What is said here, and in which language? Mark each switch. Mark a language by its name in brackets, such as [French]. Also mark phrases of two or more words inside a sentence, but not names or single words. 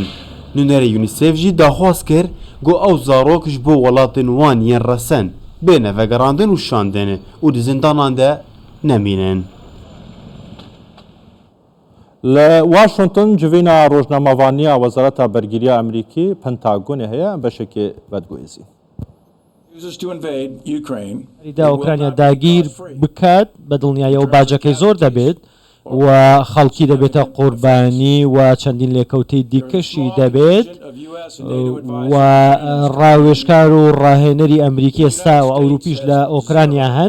[Kurdish] Nûnerê UNICEF jî daxwaz kir got ew zarok ji bo welatên wan yên resen bêne vegerandin û şandin û di zindanan de nemînin. Li Washington civîna rojnamavaniya Wezareta Bergiriya Amerîkî Pentagonê heye em beşekê vedguhêzî. [Central Kurdish] دا ئۆکرانیا داگیر بکات بە دڵنیایە و باجەکەی زۆر دەبێت و خەڵکی دەبێتە قوربانی و چەندین لێکەوتەی دیکەشی دەبێت و ڕاوێژکار و ڕاهێنەری ئەمریکی ئێستا و ئەوروپیش لە ئۆکرانیا هەن.